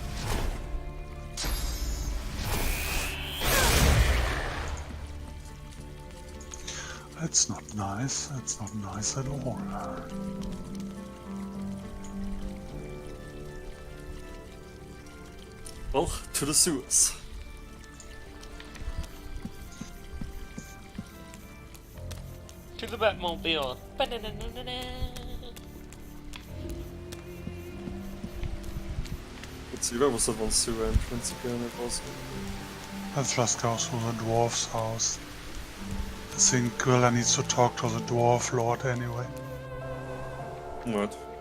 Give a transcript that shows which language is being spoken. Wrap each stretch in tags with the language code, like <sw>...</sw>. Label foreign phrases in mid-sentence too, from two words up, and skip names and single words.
<en>That's not nice. That's not nice at all. Well, to the sewers. To the Batmobile. Ba-na-na-na-na-na. Let's see, where was the one sewer entrance again? It was. Let's just go through the dwarf's house. I think Gwilla needs to talk to the dwarf lord anyway. What?</en>